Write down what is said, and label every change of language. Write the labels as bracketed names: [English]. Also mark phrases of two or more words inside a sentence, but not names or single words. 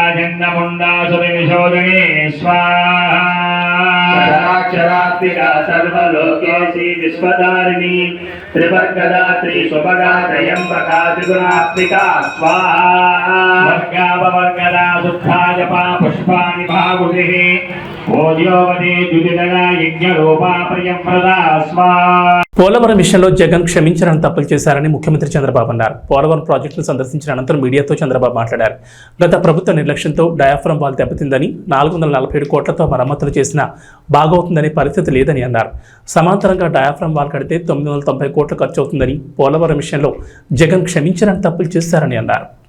[Sanskrit] चंडमुंडा सुरनिशोधने स्वाहा क्षरात्मिका सर्वलोकेशी विश्वधारिणी त्रिवर्गदा त्रिशुभगा त्रयंबका त्रिगुणात्मिका स्वाहा वर्गापवर्गदा शुद्धा जपा पुष्पाणि भागुतिः ओद्योवती द्युतिदगा यज्ञरूपा प्रियंप्रदा स्वाहा. [Telugu] పోలవరం విషయంలో జగన్ క్షమించడానికి తప్పులు చేశారని ముఖ్యమంత్రి చంద్రబాబు అన్నారు. పోలవరం ప్రాజెక్టును సందర్శించిన అనంతరం మీడియాతో చంద్రబాబు మాట్లాడారు. గత ప్రభుత్వ నిర్లక్ష్యంతో డయాఫ్రమ్ వాల్ దెబ్బతిందని, 447 కోట్లతో మరమ్మతులు చేసినా బాగవుతుందని పరిస్థితి లేదని అన్నారు. సమాంతరంగా డయాఫ్రమ్ వాల్ కడితే 990 కోట్లు ఖర్చు అవుతుందని, పోలవరం విషయంలో జగన్ క్షమించడానికి తప్పులు చేశారని అన్నారు.